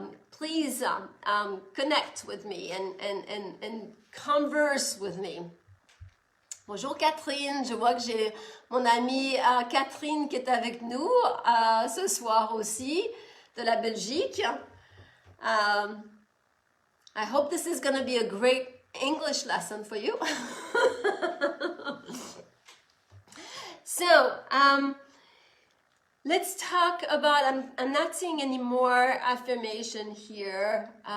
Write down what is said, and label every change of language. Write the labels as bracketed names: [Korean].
[English] Please connect with me and converse with me. [French] Bonjour Catherine, je vois que j'ai mon amie Catherine qui est avec nous ce soir aussi, de la Belgique. [English] I hope this is going to be a great English lesson for you. So, Let's talk about, I'm not seeing any more affirmation here.